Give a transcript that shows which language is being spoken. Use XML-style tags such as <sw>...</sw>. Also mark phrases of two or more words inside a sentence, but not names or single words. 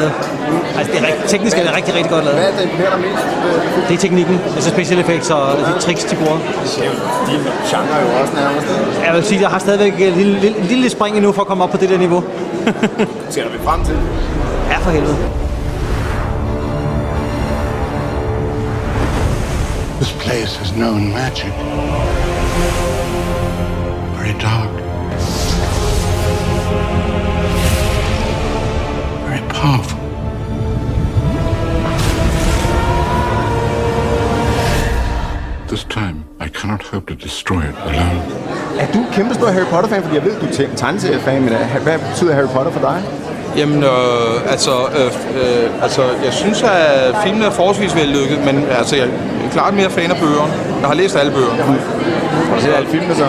<da>Altså, det er teknisk er det rigtig, rigtig godt lavet. Hvad er det, der imponerer dig mest? Det er teknikken, altså</da> <en>special effects</en> <da>og de tricks, de bruger. Det ser jo din genre jo også nærmest. Jeg vil sige, jeg har stadigvæk en lille spring endnu for at komme op på det der niveau. Ser du frem til? Ja, for helvede.</da> <en>This place has known magic. Very dark. Very powerful. This time, I cannot hope to destroy it alone.</en> <da>Er du kæmpe stor Harry Potter-fan? Fordi jeg ved, du er tegneseriefan, men hvad betyder Harry Potter for dig? Jamen, jeg synes, at filmen er forholdsvis vellykket, men altså, jeg er klart mere fan af bøgerne. Jeg har læst alle bøgerne. Har du set alle filmene så?</da>